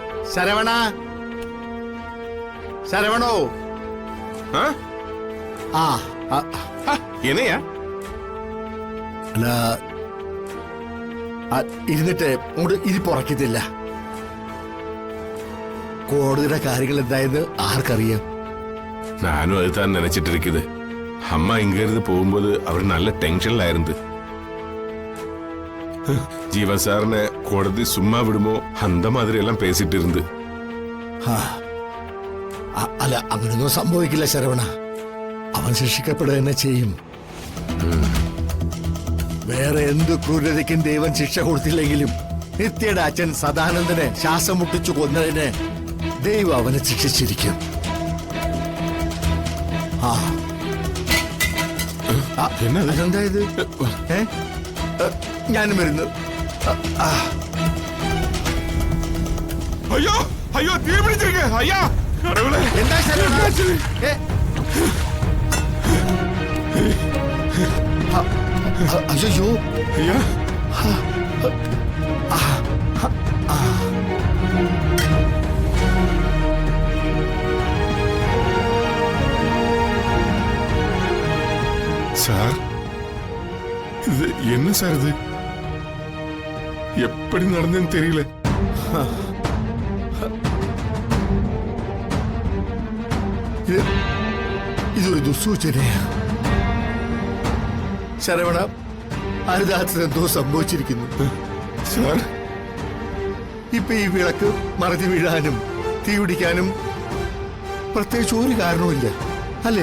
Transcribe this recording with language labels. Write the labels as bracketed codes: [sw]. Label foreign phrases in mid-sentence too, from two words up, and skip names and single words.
[ml] ശരവണ, ശരവണോ? ആ? ആ ആ, [ta] ആ, என்னையா [ml] അല്ല, ഇരുന്നിട്ട് അങ്ങോട്ട് ഇരിപ്പുറക്കത്തില്ല. കോടതിയുടെ കാര്യങ്ങൾ എന്തായെന്ന് ആർക്കറിയാം? [ta] நானும் அதுதான் நினைச்சிட்டு இருக்குது. அம்மா இங்க இருந்து போகும்போது அவர் நல்ல டென்ஷன்ல இருந்து ஜீவா சார்னு கோடதி சும்மா விடுமோ அந்த மாதிரி எல்லாம் பேசிட்டு இருந்து. [ml] ആ, അല്ല, അങ്ങനെയൊന്നും സംഭവിക്കില്ല ശരവണ. അവൻ ശിക്ഷിക്കപ്പെടുക തന്നെ ചെയ്യും. വേറെ എന്ത് ക്രൂരതയ്ക്കും ദൈവം ശിക്ഷ കൊടുത്തില്ലെങ്കിലും നിത്യയുടെ അച്ഛൻ സദാനന്ദനെ ശ്വാസം മുട്ടിച്ചു കൊന്നതിന് ദൈവം അവനെ ശിക്ഷിച്ചിരിക്കും. ആ, എന്നത്? അതെന്തായത്? ഞാനും വരുന്നു. [ta] ஐயோ ஐயோ தீ பிடிச்சிருக்கு ஐயா, கடவுளே. [ml] എന്താ ശരവണ? അയ്യോ, [ta] ஐயா சார், இது என்ன சார்? இது எப்படி நடந்ததுன்னு தெரியல. [ml] ഇതൊരു ദുസ്സൂചനയാ ശരവണ. അരുതാത്തത് എന്തോ സംഭവിച്ചിരിക്കുന്നു. സാർ, ഇപ്പൊ ഈ വിളക്ക് മറഞ്ഞു വീഴാനും തീ പിടിക്കാനും പ്രത്യേകിച്ച് ഒരു കാരണവുമില്ല, അല്ലേ?